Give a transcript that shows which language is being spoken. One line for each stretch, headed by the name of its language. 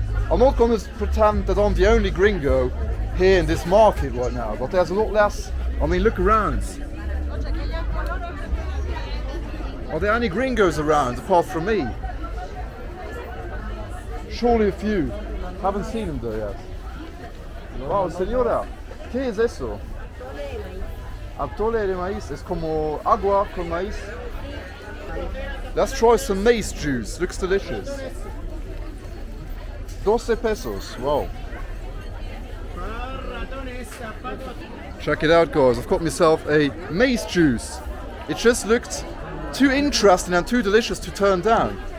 English: I'm not going to pretend that I'm the only gringo here in this market right now, but there's a lot less. I mean, look around. Are there any gringos around apart from me? Surely a few. Haven't seen them though yet.
Spanish: Wow, señora, ¿qué es eso? Atole de maíz, es como agua con maíz.
English: Let's try some maize juice, looks delicious. 12 pesos, wow. Check it out, guys, I've got myself a maize juice. It just looked too interesting and too delicious to turn down.